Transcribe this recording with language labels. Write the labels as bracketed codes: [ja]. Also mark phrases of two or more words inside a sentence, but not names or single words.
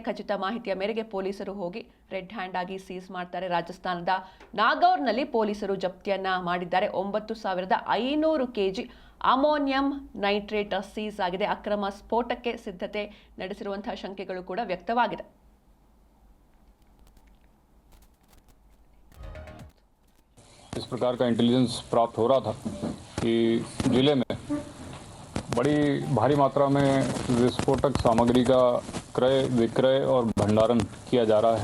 [kn] ಖಚಿತ ಮಾಹಿತಿಯ ಮೇರೆಗೆ ಪೊಲೀಸರು ಹೋಗಿ [en] red hand [kn] ಆಗಿ ಸೀಸ್ ಮಾಡ್ತಾರೆ. ರಾಜಸ್ಥಾನದ ನಾಗೌರ್ನಲ್ಲಿ ಪೊಲೀಸರು ಜಪ್ತಿಯನ್ನ ಮಾಡಿದ್ದಾರೆ. 9,500 ಕೆಜಿ [en] ammonium nitrate [kn] ಸೀಸ್ ಆಗಿದೆ. ಅಕ್ರಮ ಸ್ಫೋಟಕ್ಕೆ ಸಿದ್ಧತೆ ನಡೆಸಿರುವಂತಹ ಶಂಕೆಗಳು ಕೂಡ ವ್ಯಕ್ತವಾಗಿದೆ. [hi] इस प्रकार का इंटेलिजेंस प्राप्त हो रहा था कि जिले में बड़ी भारी मात्रा में विस्फोटक सामग्री का क्रय विक्रय और भंडारण किया जा रहा है।